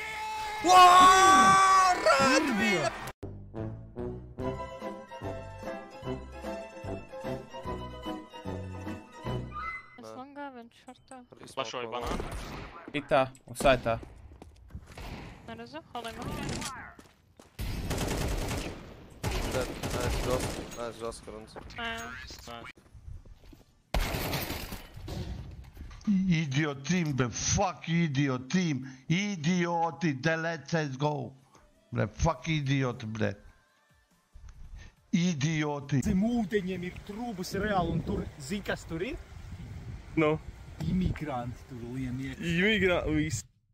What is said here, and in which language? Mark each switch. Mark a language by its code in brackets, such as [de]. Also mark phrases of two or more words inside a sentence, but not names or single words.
[lv] Latvija! Es longā, viņš šortā. Pašoju banānu. Itā un saitā. Neredzu, [en] holding on. Nice, Joska runs. Idiot team, the fuck idiot team. Idioti, let's go. Ble, fuck idioti, ble. [lv] Idioti. Zem ūdeņiem ir trūbus reāli, un tur, zini, kas tur ir? Nu. Imigranti tur lien iekšā. Imigranti, viss.